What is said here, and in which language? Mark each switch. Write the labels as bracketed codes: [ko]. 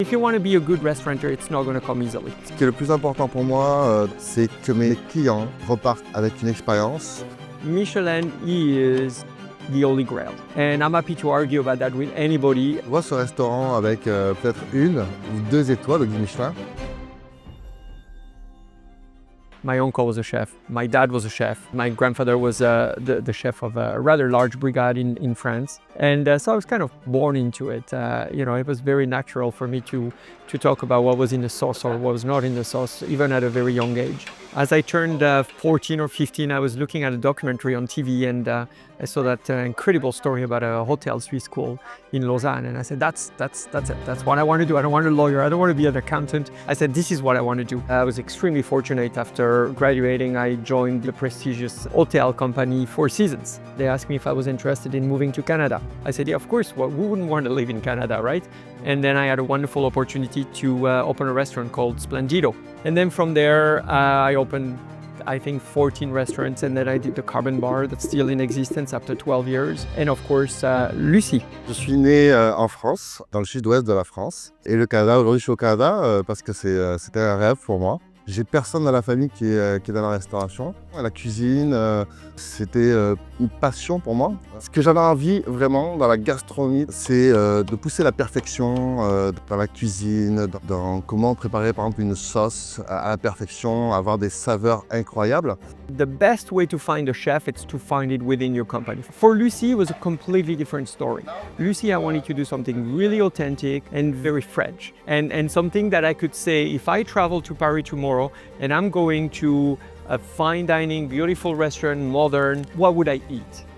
[en] If you want to be a good restaurateur, it's not going to come easily. [fr] Ce qui est le plus important pour moi, c'est que mes clients repartent avec une expérience. [en] Michelin is the holy grail. And I'm happy to argue about that with anybody. [fr] Je vois ce restaurant avec peut-être 1 ou 2 étoiles au guide Michelin. [en] My uncle was a chef. My dad was a chef. My grandfather was the chef of a rather large brigade in France. And so I was kind of born into it. It was very natural for me to talk about what was in the sauce or what was not in the sauce, even at a very young age. As I turned 14 or 15, I was looking at a documentary on TV and I saw that incredible story about a hotel Swiss school in Lausanne. And I said, that's it. That's what I want to do. I don't want to be a lawyer. I don't want to be an accountant. I said, this is what I want to do. I was extremely fortunate. After graduating, I joined the prestigious hotel company Four Seasons. They asked me if I was interested in moving to Canada. I said, yeah, of course. Well, who wouldn't want to live in Canada, right? And then I had a wonderful opportunity to open a restaurant called Splendido. And then from there, I opened, I think, 14 restaurants, and then I did the Carbon Bar that's still in existence after 12 years. And of course, Lucie. [fr] Je suis né en France, dans le sud-ouest de la France. Et le Canada, aujourd'hui je suis au Canada parce que c'était un rêve pour moi. J'ai personne dans la famille qui est dans la restauration. La cuisine, c'était une passion pour moi. Ce que j'avais envie vraiment dans la gastronomie, c'est de pousser la perfection dans la cuisine, dans comment préparer par exemple une sauce à la perfection, avoir des saveurs incroyables. [en] The best way to find a chef is to find it within your company. For Lucie, it was a completely different story. Lucie, I wanted to do something really authentic and very French. And something that I could say, if I travel to Paris tomorrow and I'm going to a fine dining, beautiful restaurant, modern, what would I eat?